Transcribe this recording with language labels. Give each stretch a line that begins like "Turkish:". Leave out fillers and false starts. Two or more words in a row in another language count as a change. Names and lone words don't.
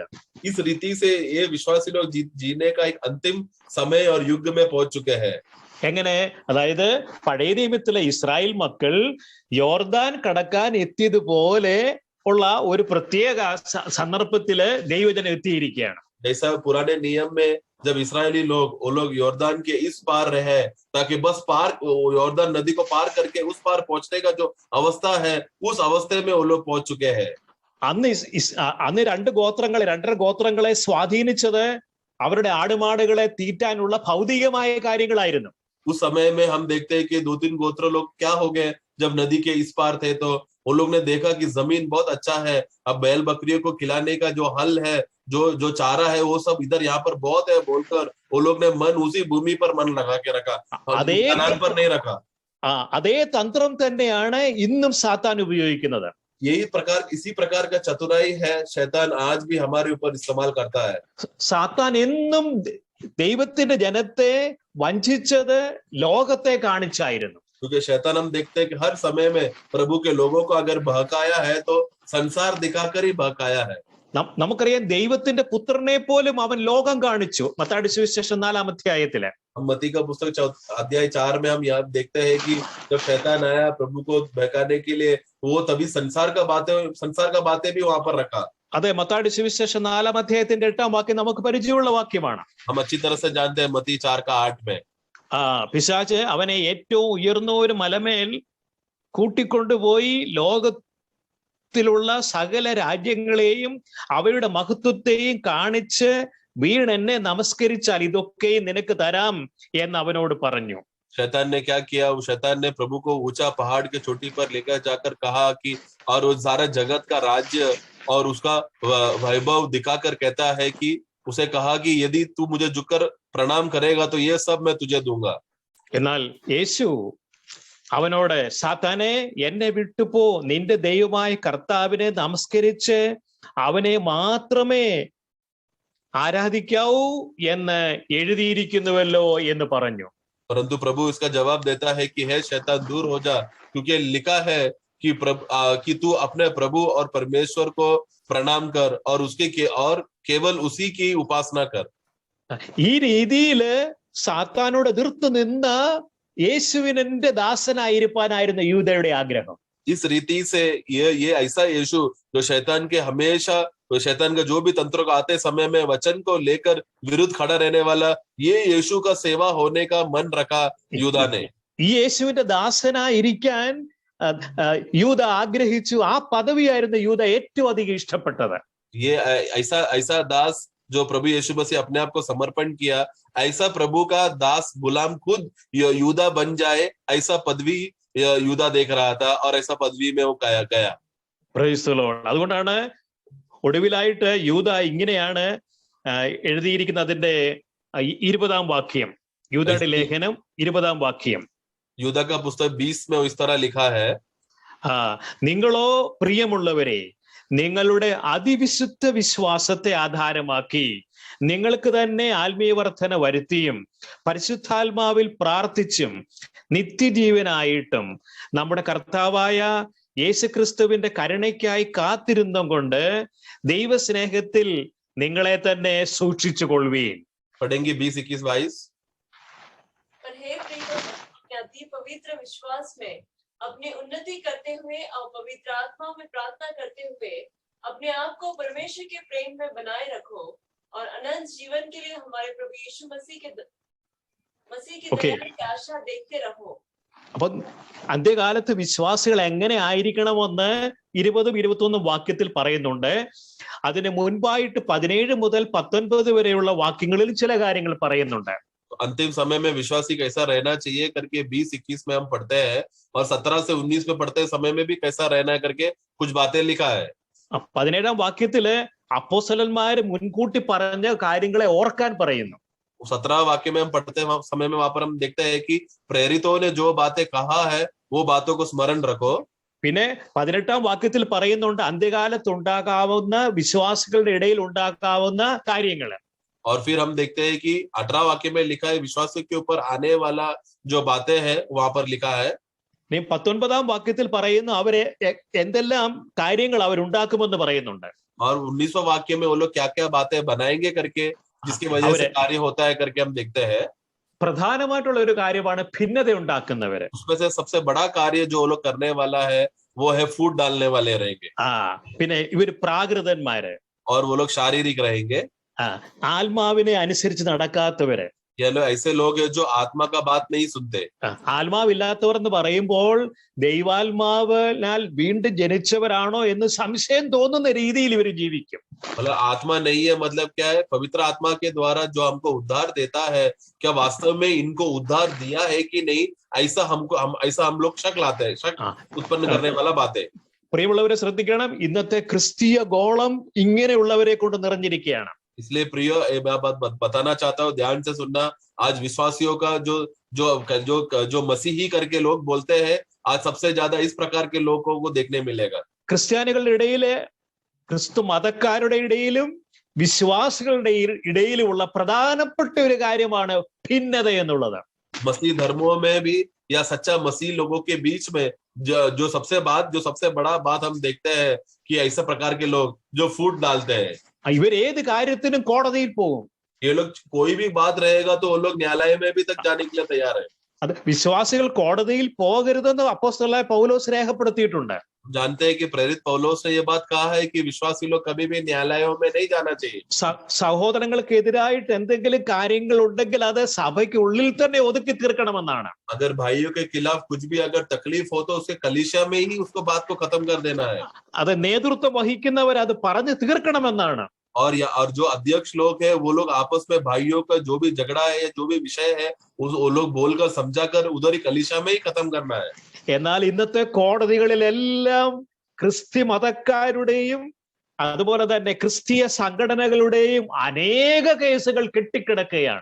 Hindi: इस रीति से ये विश्वासी लोग जीने का एक अंतिम समय और युग में पहुंच चुके हैं.
Malayalam: എങ്ങനെ? അതായത് പഴയ നിയമത്തിലെ ഇസ്രായേൽ മക്കൾ യോർദാൻ കടക്കാൻ എത്തിയതുപോലെ ഉള്ള ഒരു പ്രത്യേക സന്ദർഭത്തില് ദൈവജനം എത്തിയിരിക്കുകയാണ്.
Hindi: जैसा पुराने नियम में जब इस्राएली वो लोग यॉर्दान के इस पार रहे, ताकि बस यॉर्दान नदी को पार करके उस पार पहुंचने का जो अवस्था है, उस अवस्थे में वो लोग पहुंच चुके हैं.
Malayalam: അന്ന് രണ്ടര ഗോത്രങ്ങളെ സ്വാധീനിച്ചത് അവരുടെ ആടുമാടുകളെ തീറ്റാനുള്ള ഭൗതികമായ കാര്യങ്ങളായിരുന്നു.
Hindi: उस समय में हम देखते हैं कि 2-3 गोत्र लोग क्या हो गए, जब नदी के इस पार थे तो वो लोग ने देखा कि जमीन बहुत अच्छा है, अब बैल बकरियों को खिलाने का जो हल है, जो चारा है, वो सब इधर यहाँ पर बहुत है बोलकर वो लोग ने मन उसी भूमि पर मन लगा के रखा, कनान पर नहीं रखा.
Malayalam: അതേ തന്ത്രം തന്നെയാണ് ഇന്നും സാത്താൻ ഉപയോഗിക്കുന്നത്.
Hindi: इसी प्रकार का चतुराई है शैतान आज भी हमारे ऊपर इस्तेमाल करता है.
Malayalam: സാത്താൻ എന്നും ദൈവത്തിന്റെ ജനത്തെ വഞ്ചിച്ചത് ലോകത്തെ കാണിച്ചായിരുന്നു.
Hindi: क्योंकि शैतान हम देखते हैं कि हर समय में प्रभु के लोगों को अगर बहकाया है तो संसार दिखाकर ही बहकाया है.
Malayalam: നമുക്കറിയാം, ദൈവത്തിന്റെ പുത്രനെ പോലും അവൻ ലോകം കാണിച്ചു. മത്തായിയുടെ സുവിശേഷം 4-ാം അധ്യായത്തില്.
Hindi: मत्ती का पुस्तक अध्याय 4 में हम यहाँ देखते हैं कि जब शैतान आया प्रभु को बहकाने के लिए, वो तभी संसार का बातें भी वहां पर रखा.
Malayalam: അതെ, മത്തായിയുടെ സുവിശേഷം 4-ാം അധ്യായത്തിന്റെ 8-ാം വാക്യം നമുക്ക് പരിചയമുള്ള വാക്യമാണ്.
Hindi: हम अच्छी तरह से जानते हैं मत्ती 4:8 में.
Malayalam: പിശാച് അവനെ ഏറ്റവും ഉയർന്ന ഒരു മലമേൽ കൂട്ടിക്കൊണ്ടുപോയി ലോകത്തിലുള്ള സകല രാജ്യങ്ങളെയും അവയുടെ മഹത്വത്തെയും കാണിച്ച് വീണെന്നെ നമസ്കരിച്ചാൽ ഇതൊക്കെയും നിനക്ക് തരാം എന്ന് അവനോട് പറഞ്ഞു.
Hindi: शैतान ने क्या किया, शैतान ने प्रभु को ऊंचा पहाड़ के चोटी पर लेकर जाकर कहा कि और वो सारा जगत का राज्य और उसका वैभव दिखाकर कहता है कि उसे कहा कि यदि तू मुझे झुककर प्रणाम करेगा तो ये सब मैं तुझे दूंगा.
Malayalam: എന്നാൽ യേശു അവനോട്, സാത്താനെ, എന്നെ വിട്ടുപോ, നിന്റെ ദൈവമായ കർത്താവിനെ നമസ്കരിച്ച് അവനെ മാത്രമേ ആരാധിക്കാവൂ എന്ന് എഴുതിയിരിക്കുന്നുവല്ലോ എന്ന് പറഞ്ഞു.
Hindi: परंतु प्रभु इसका जवाब देता है कि हे शैतान दूर हो जा, क्योंकि लिखा है कि तू अपने प्रभु और परमेश्वर को प्रणाम कर और और केवल उसी की उपासना कर.
Malayalam: ഈ രീതിയില് സാത്താനോട് എതിർത്ത് നിന്ന യേശുവിനെ ദാസനായിരിക്കാനായിരുന്നു യൂദയുടെ ആഗ്രഹം.
Hindi: इस रीति से ये ऐसा यीशु जो शैतान के हमेशा शैतान का जो भी तंत्रों का आते समय में वचन को लेकर विरुद्ध खड़ा रहने वाला, ये यीशु का सेवा होने का मन रखा यूदा ने.
Malayalam: ഈ യേശുവിന്റെ ദാസനായിരിക്കാൻ യൂദ ആഗ്രഹിച്ചു. ആ പദവിയായിരുന്നു യൂദ ഏറ്റവും അധികം ഇഷ്ടപ്പെട്ടത്.
Hindi: ये ऐसा दास जो प्रभु यीशु मसीह अपने आप को समर्पण किया, ऐसा प्रभु का दास गुलाम खुद यूदा बन जाए, ऐसा पदवी യൂദ देख रहा था और ऐसा पदवी में वो गया.
English: Praise the Lord.
Malayalam: അതുകൊണ്ടാണ് ഒടുവിലായിട്ട് യൂദ ഇങ്ങനെയാണ് എഴുതിയിരിക്കുന്ന അതിന്റെ 20-ാം വാക്യം, യൂദയുടെ ലേഖനം 20-ാം വാക്യം.
Hindi: യൂദ का पुस्तक 20 में इस तरह लिखा है,
Malayalam: നിങ്ങളോ പ്രിയമുള്ളവരെ, നിങ്ങളുടെ അതിവിശുദ്ധ വിശ്വാസത്തെ ആധാരമാക്കി നിങ്ങൾക്ക് തന്നെ ആത്മീയവർദ്ധന വരുത്തിയും പരിശുദ്ധാത്മാവിൽ പ്രാർത്ഥിച്ചും നിത്യജീവനായിട്ടും നമ്മുടെ കർത്താവായ യേശുക്രിസ്തുവിന്റെ കരുണയ്ക്കായി കാത്തിരുന്നും കൊണ്ട് ദൈവസ്നേഹത്തിൽ നിങ്ങളെ തന്നെ സൂക്ഷിച്ചു കൊള്ളുവീൻ.
Hindi: पढ़ेंगे 20-21-22. पर हे प्रिय, अति पवित्र विश्वास में अपनी उन्नति करते हुए और पवित्र आत्मा में प्रार्थना करते हुए अपने आप को परमेश्वर के प्रेम में बनाए रखो और अनंत जीवन के लिए हमारे प्रभु यीशु मसीह की दया की आशा देखते रहो.
Malayalam: അപ്പൊ അന്ത്യകാലത്ത് വിശ്വാസികൾ എങ്ങനെ ആയിരിക്കണമെന്ന് 20-21 വാക്യത്തിൽ പറയുന്നുണ്ട്. അതിന് മുൻപായിട്ട് 17 മുതൽ 19 വരെയുള്ള വാക്യങ്ങളിൽ ചില കാര്യങ്ങൾ പറയുന്നുണ്ട്.
Hindi: अंतिम समय में विश्वासी कैसा रहना चाहिए करके 20-21 में हम पढ़ते हैं और 17 से 19 में पढ़ते समय में भी कैसा रहना है करके कुछ बातें लिखा है.
Malayalam: 17-ാം വാക്യത്തില് അപ്പോസ്തലന്മാര് മുൻകൂട്ടി പറഞ്ഞ കാര്യങ്ങളെ ഓർക്കാൻ പറയുന്നു.
Hindi: 17 वाक्य में हम पढ़ते समय में वहां पर हम देखते हैं कि प्रेरितों ने जो बातें कहा है वो बातों को स्मरण रखो.
Malayalam: പിന്നെ 18-ാം വാക്യത്തിൽ പറയുന്നുണ്ട് അന്ത്യകാലത്ത് ഉണ്ടാകാവുന്ന വിശ്വാസികളുടെ ഇടയിൽ ഉണ്ടാകാവുന്ന കാര്യങ്ങൾ.
Hindi: और फिर हम देखते हैं कि 18 वाक्य में लिखा है विश्वासियों के ऊपर आने वाला जो बातें हैं वहां पर लिखा है.
Malayalam: 19-ാം വാക്യത്തിൽ പറയുന്നു അവരെ എന്തെല്ലാം കാര്യങ്ങൾ അവരുണ്ടാക്കുമെന്ന് പറയുന്നുണ്ട്.
Hindi: और 19वां वाक्य में वो लोग क्या क्या बातें बनाएंगे करके जिसकी वजह से कार्य होता है करके हम देखते हैं.
Malayalam: പ്രധാനമായിട്ടുള്ള ഒരു കാര്യമാണ് ഭിന്നത ഉണ്ടാക്കുന്നവര്.
Hindi: उसमें से सबसे बड़ा कार्य जो वो लोग करने वाला है वो है फूट डालने वाले रहेंगे.
Malayalam: പിന്നെ ഇവര് പ്രാകൃതന്മാര്,
Hindi: और वो लोग शारीरिक रहेंगे.
Malayalam: ആത്മാവിനെ അനുസരിച്ച് നടക്കാത്തവര്,
Hindi: ये लोग ऐसे लोग हैं जो आत्मा का बात नहीं सुनते.
Malayalam: ആത്മാവില്ലാത്തവർ എന്ന് പറയുമ്പോൾ ദൈവാത്മാവിനാൽ വീണ്ടും ജനിച്ചവരാണോ എന്ന് സംശയം തോന്നുന്ന രീതിയിൽ ഇവർ ജീവിക്കും.
Hindi: मतलब आत्मा नहीं है मतलब क्या है? पवित्र आत्मा के द्वारा जो हमको उद्धार देता है, क्या वास्तव में इनको उद्धार दिया है कि नहीं, ऐसा हम लोग शक लाते हैं, शक उत्पन्न करने वाला बातें.
Malayalam: പ്രിയമുള്ളവരെ ശ്രദ്ധിക്കണം, ഇന്നത്തെ ക്രിസ്തീയ ഗോളം ഇങ്ങനെയുള്ളവരെ കൊണ്ട് നിറഞ്ഞിരിക്കുകയാണ്.
Hindi: इसलिए प्रिय मैं बात बताना चाहता हूँ, ध्यान से सुनना. आज विश्वासियों का जो जो जो जो मसीही करके लोग बोलते हैं, आज सबसे ज्यादा इस प्रकार के लोगों को देखने मिलेगा.
Malayalam: ക്രിസ്ത്യാനികളുടെ ഇടയില്, ക്രിസ്തു മതക്കാരുടെ ഇടയിലും വിശ്വാസികളുടെ ഇടയിലുമുള്ള പ്രധാനപ്പെട്ട ഒരു കാര്യമാണ് ഭിന്നത എന്നുള്ളത്.
Hindi: मसीह धर्मों में भी या सच्चा मसीह लोगों के बीच में जो सबसे बड़ा बात हम देखते हैं कि ऐसे प्रकार के लोग जो फूट डालते हैं,
Malayalam: ഇവർ ഏത് കാര്യത്തിനും കോടതിയിൽ പോകും.
Hindi: ये लोग कोई भी बात रहेगा तो वो लोग न्यायालय में भी तक जाने के लिए तैयार है.
Malayalam: അത് വിശ്വാസികൾ കോടതിയിൽ പോകരുതെന്ന് അപ്പോസ്തലനായ പൗലോസ് രേഖപ്പെടുത്തിയിട്ടുണ്ട്.
Hindi: जानते हैं कि प्रेरित पौलोस ने ये बात कहा है कि विश्वासी लोग कभी भी न्यायालयों में नहीं जाना चाहिए.
Malayalam: സഹോദരങ്ങൾക്കെതിരായിട്ട് എന്തെങ്കിലും കാര്യങ്ങൾ ഉണ്ടെങ്കിൽ അത് സഭയ്ക്ക് ഉള്ളിൽ തന്നെ ഒതുക്കി തീർക്കണമെന്നാണ്.
Hindi: अगर भाइयों के खिलाफ कुछ भी अगर तकलीफ हो तो उसके कलीसिया में ही उसको बात को खत्म कर देना है.
Malayalam: അത് നേതൃത്വം വഹിക്കുന്നവർ അത് പറഞ്ഞു തീർക്കണമെന്നാണ്.
Hindi: और जो अध्यक्ष लोग हैं वो लोग आपस में भाइयों का जो भी झगड़ा है या जो भी विषय है वो लोग बोलकर समझाकर उधर ही कलीसिया में ही खत्म करना है.
Malayalam: എന്നാൽ ഇന്നത്തെ കോടതികളിലെല്ലാം ക്രിസ്ത്യ മതക്കാരുടെയും അതുപോലെ തന്നെ ക്രിസ്തീയ സംഘടനകളുടെയും അനേക കേസുകൾ കെട്ടിക്കിടക്കുകയാണ്.